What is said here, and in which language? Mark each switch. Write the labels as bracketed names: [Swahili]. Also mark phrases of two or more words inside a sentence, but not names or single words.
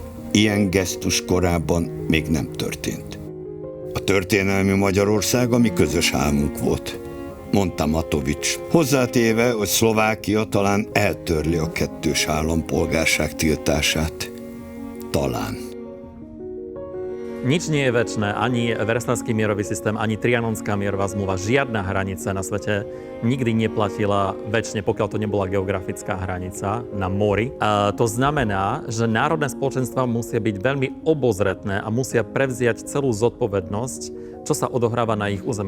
[Hungarian] Ilyen gesztus korábban még nem történt. A történelmi Magyarország a mi közös álmunk volt, mondta Matovics, hozzátéve, hogy Szlovákia talán eltörli a kettős állampolgárság tiltását. Talán. [Slovak] Nič nie je večné, ani Versailský mierový systém, ani Trianonská mierová zmluva, žiadna hranica na svete nikdy neplatila večne, pokiaľ to nebola geografická hranica na mori. A to znamená, že národné spoločenstvá musia byť veľmi obozretné a musia prevziať celú zodpovednosť, čo sa odohráva na ich území.